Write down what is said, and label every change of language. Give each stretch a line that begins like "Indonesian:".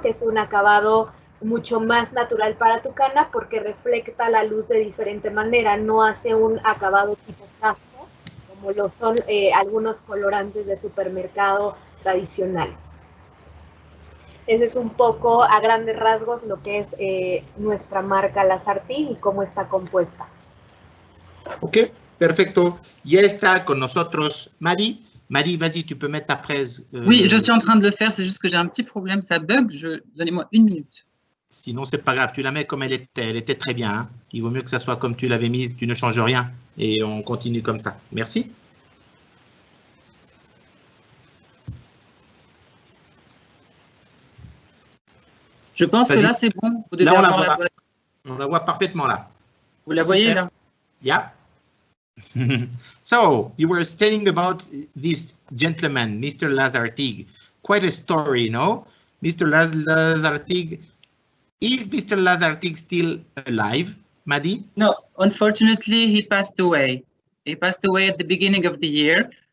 Spanish: Que es un acabado mucho más natural para tu cana porque refleja la luz de diferente manera, no hace un acabado tipo casco, como lo son algunos colorantes de supermercado tradicionales. Ese es un poco a grandes rasgos lo que es nuestra marca Lazartigue y cómo está compuesta. Ok, perfecto. Ya está con nosotros Mahdi.
French: Mahdi, vas-y, tu peux mettre ta presse. Oui, je suis en train de le faire, c'est juste que j'ai un petit problème, ça bug. Donnez-moi 1 minute. Sinon, c'est pas grave, tu la mets comme elle était très bien. Hein. Il vaut mieux que ça soit comme tu l'avais mise, tu ne changes rien. Et on continue comme ça. Merci. Je pense que là, c'est bon. Vous devez là, avoir la boîte. On la voit parfaitement là. Vous la voyez là?
English: Yeah. So, you were stating about this gentleman, Mr. Lazartigue. Quite a story, no? Mr. Lazartigue, is Mr. Lazartigue still alive, Mahdi? No, unfortunately, he passed away. He passed away at the beginning of the year.